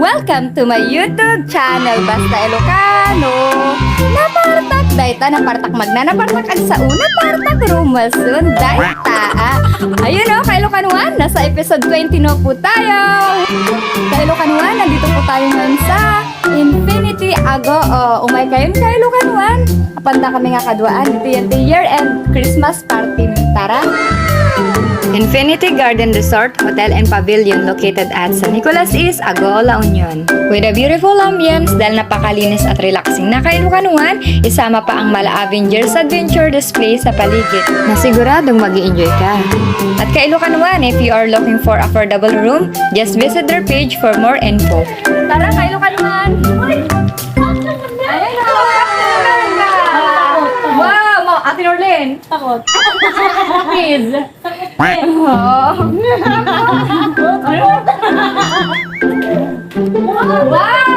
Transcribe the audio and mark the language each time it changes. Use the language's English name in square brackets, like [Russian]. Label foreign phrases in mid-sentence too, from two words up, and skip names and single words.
[English] Welcome to my YouTube channel, Basta Ilocano. [Iloko] Napartak, dayta, napartak napartak ang sa una, partak, rumasun, dayta. [Filipino] Ayun o, ka Ilocanoan, nasa episode 20 no po tayo. Ka Ilocanoan, nandito po tayo ngayon sa Infinity Ago. [Iloko] Umay kayo ka Ilocanoan. Apanda kami nga kaduaan. [Filipino] Ito yan, [English] the year-end Christmas party. Tara! Infinity Garden Resort, Hotel and Pavilion located at San Nicolas East, Ago, La Union. With a beautiful ambience [Filipino] dahil napakalinis at relaxing na kailukanuan, isama pa ang Mala Avengers Adventure display sa paligid na siguradong mag-i-enjoy ka. At kailukanuan, [English] if you are looking for affordable room, just visit their page for more info. [Filipino] Tara kailukanuan! Ayan o! Wow! Ate Norlene! Takot. [English] Please! Wow!